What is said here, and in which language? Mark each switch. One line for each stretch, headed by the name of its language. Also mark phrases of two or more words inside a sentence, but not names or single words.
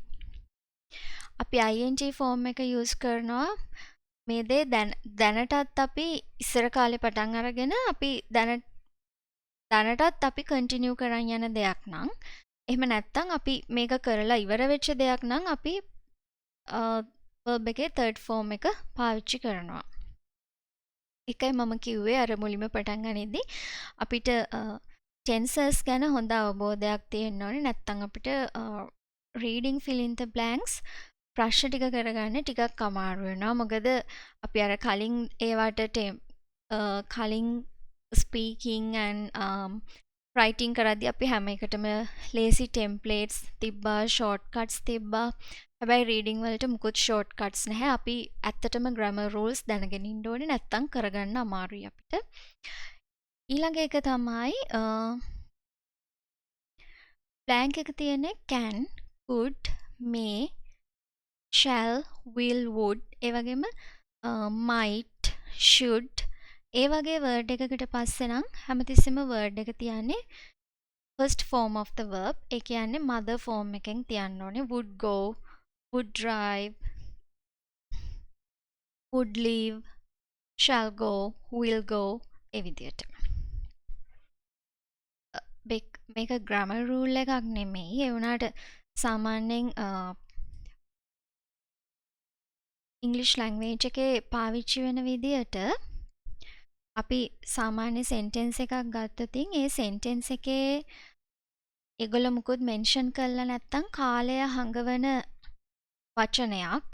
Sinhala: අපි ing form එක use කරනවා මේ දේ දැනටත් අපි ඉස්සර කාලේ පටන් අරගෙන අපි දැනටත් අපි continue කරන් යන දෙයක් නම් එහෙම නැත්නම් අපි මේක කරලා ඉවර වෙච්ච දෙයක් නම් අපි verb එකේ
English: third form
Sinhala: එක පාවිච්චි කරනවා. එකයි මම කිව්වේ අර මුලින්ම පටන් ගනිද්දි අපිට tenses ගැන හොඳ අවබෝධයක් තියෙන්න ඕනේ. නැත්නම් අපිට
English: reading fill in the blanks
Sinhala: ප්‍රශ්න ටික කරගන්න ටිකක් අමාරු වෙනවා. මොකද අපි අර කලින් ඒවට කලින්
English: speaking and writing
Sinhala: කරද්දී අපි හැම එකටම
English: lazy templates
Sinhala: තිබ්බා, shortcuts තිබ්බා. හැබැයි reading වලට මුකුත් shortcuts නැහැ. අපි ඇත්තටම
English: grammar rules
Sinhala: දැනගෙන ඉන්න ඕනේ. නැත්තම් කරගන්න අමාරුයි අපිට. ඊළඟ එක තමයි blank එක තියෙන්නේ
English: can, could, may, shall, will, would
Sinhala: ඒ වගේම
English: might, should
Sinhala: ඒ වගේ word එකකට පස්සේ නම් හැමතිස්සෙම word එක තියන්නේ
English: first form of the verb.
Sinhala: ඒ කියන්නේ
English: mother form
Sinhala: එකෙන් තියන්න ඕනේ.
English: would go, would drive, would leave, shall go, will go
Sinhala: ඒ විදියට. මේක
English: grammar rule
Sinhala: එකක් නෙමෙයි. ඒ වුණාට සාමාන්‍යයෙන්
English: English language
Sinhala: එකේ පාවිච්චි වෙන විදියට අපි සාමාන්‍ය sentence එකක් ගත්තොතින් ඒ sentence එකේ ඒගොල්ලෝ මුකුත් mention කරලා නැත්තම් කාලය හංගවන වචනයක්.